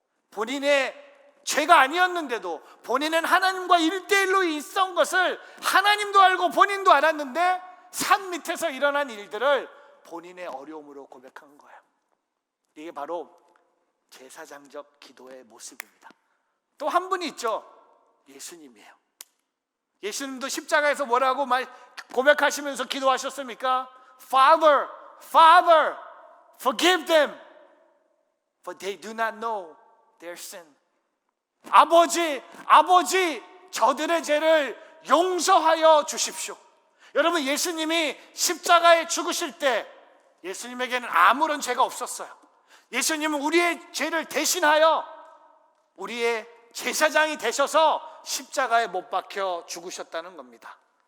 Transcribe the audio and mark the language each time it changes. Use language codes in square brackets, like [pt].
[ko] 본인의 죄가 아니었는데도 본인은 하나님과 1대1로 있었던 것을 하나님도 알고 본인도 알았는데 산 밑에서 일어난 일들을 본인의 어려움으로 고백한 거예요. 이게 바로 제사장적 기도의 모습입니다. 또 한 분이 있죠. 예수님이에요. 예수님도 십자가에서 뭐라고 고백하시면서 기도하셨습니까? [en] Father, Father, forgive them, for they do not know their sin. [ko] 아버지, 아버지, 저들의 죄를 용서하여 주십시오. 여러분, 예수님이 십자가에 죽으실 때 예수님에게는 아무런 죄가 없었어요. 예수님은 우리의 죄를 대신하여 우리의 제사장이 되셔서 십자가에 못 박혀 죽으셨다는 겁니다.